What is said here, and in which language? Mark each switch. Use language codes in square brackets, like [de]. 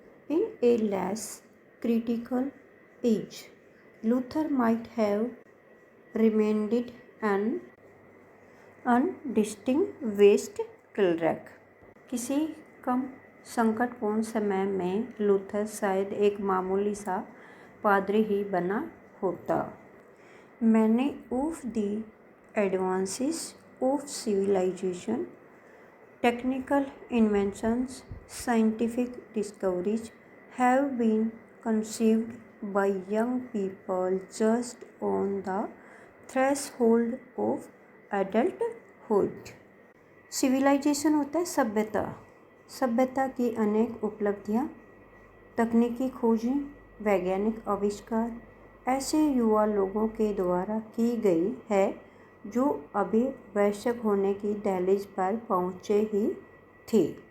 [en] In a less critical age, Luther might have remained an undistinguished clerk. [hi] किसी कम संकटपूर्ण समय में Luther शायद एक मामूली सा पादरी ही बना होता। [en] Many of the advances of civilization, technical inventions, scientific discoveries have been conceived by young people just on the threshold of adulthood। [hi] Civilisation होता है सभ्यता, सभ्यता की अनेक उपलब्धियाँ, तकनीकी खोजें, वैज्ञानिक आविष्कार ऐसे युवा लोगों के द्वारा की गई है जो अभी वयस्क होने की दहलीज पर पहुँचे ही थे।